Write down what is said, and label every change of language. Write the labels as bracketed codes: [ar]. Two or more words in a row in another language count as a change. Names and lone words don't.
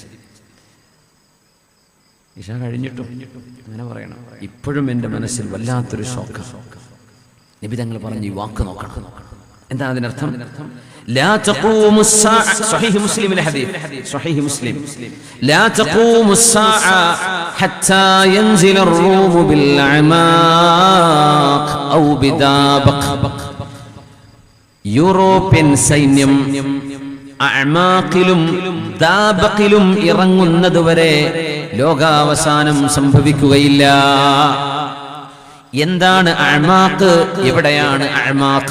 [ml] ഇശ കഴിഞ്ഞിട്ടും അങ്ങനെ പറയണം, ഇപ്പോഴും എൻ്റെ മനസ്സിൽ വല്ലാത്തൊരു ഷോക്ക്. നബി തങ്ങൾ പറഞ്ഞു, ഈ വാക്ക് നോക്കണം. എന്താണ് അതിനർത്ഥം? [ar] لا تقوم الساعة, [ml] സ്വഹീഹ് മുസ്ലിമിലെ ഹദീസ്, സ്വഹീഹ് മുസ്ലിം, [ar] لا تقوم الساعة حتى ينزل الروم بالأعماق أو بدابق. [ml] യൂറോപ്യൻ സൈന്യം അഅ്മാഖിലും ദാബഖിലും ഇറങ്ങുന്നതുവരെ ലോകാവസാനം സംഭവിക്കുകയില്ല. എന്താണ് അഅ്മാഖ്? എവിടെയാണ് അഅ്മാഖ്?